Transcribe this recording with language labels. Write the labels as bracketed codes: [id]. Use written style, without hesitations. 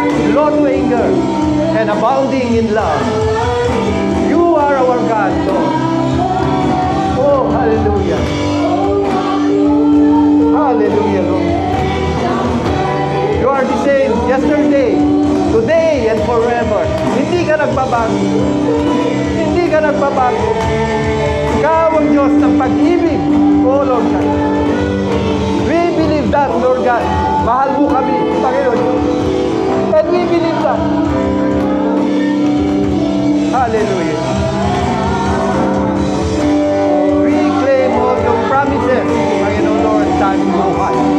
[en] Slow to anger and abounding in love. You are our God, Lord. Oh, hallelujah. Hallelujah, Lord. You are the same yesterday, today, and forever. [tl] Hindi ka nagbabago. Hindi ka nagbabago. Ikaw ang Diyos ng pag-ibig. [en] Oh, Lord God. We believe that, Lord God. [tl] Mahal mo kami, Panginoon. [en] And we believe that. Hallelujah. We claim all your promises, Panginoon, Lord, [tl] sa aming buhay.